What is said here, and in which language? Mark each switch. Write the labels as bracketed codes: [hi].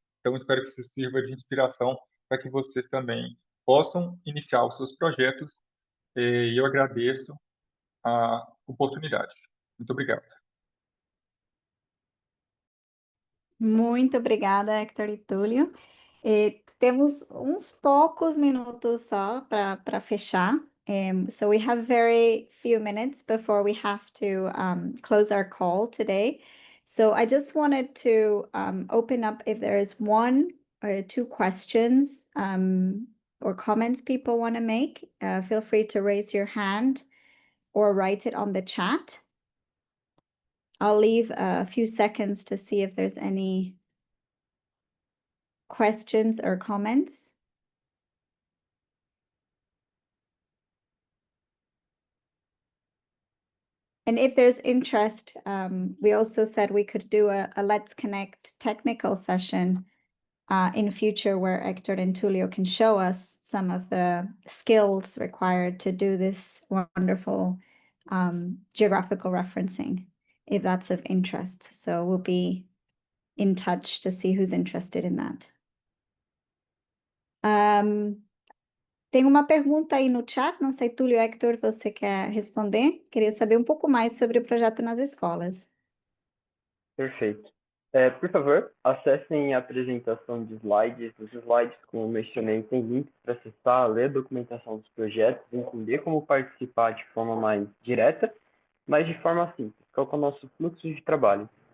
[pt] Então, espero que isso sirva de inspiração para que vocês também possam iniciar os seus projetos, e eu agradeço a oportunidade. Muito obrigado. Muito obrigada, Hector e Túlio. Temos uns poucos minutos só para fechar. [en] So we have very few minutes before we have to close our call today. So I just wanted to open up if there is one or two questions or comments people want to make. Feel free to raise your hand or write it on the chat. I'll leave a few seconds to see if there's any questions or comments. And if there's interest, we also said we could do a Let's Connect technical session in future where Hector and Tulio can show us some of the skills required to do this wonderful geographical referencing, if that's of interest. So we'll be in touch to see who's interested in that. [pt] Tem uma pergunta aí no chat, não sei, Túlio, Hector, você quer responder? Queria saber um pouco mais sobre o projeto nas escolas. Perfeito. Por favor, acessem a apresentação de slides. Os slides, como eu mencionei, tem links para acessar, ler a documentação dos projetos, entender como participar de forma mais direta, mas de forma simples, qual que é o nosso fluxo de trabalho.